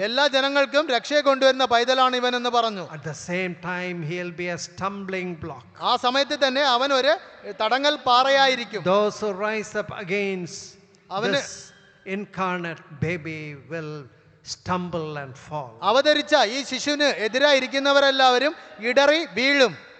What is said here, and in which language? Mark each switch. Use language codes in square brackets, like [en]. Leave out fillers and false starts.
[ml] എല്ലാ ജനങ്ങൾക്കും രക്ഷയെ കൊണ്ടുവരുന്ന പൈതലാണ് ഇവൻ എന്ന് പറഞ്ഞു. [en] At the same time, he'll be a stumbling block. [ml] ആ സമയത്ത് തന്നെ അവൻ ഒരു തടങ്ങൽ പാറയായിരിക്കും. [en] Those who rise up against [ml] അവന് [en] this incarnate baby will stumble and fall. [ml] അവതരിച്ച ഈ ശിശുവിന് എതിരായിരിക്കുന്നവരെല്ലാവരും ഇടറി വീഴും.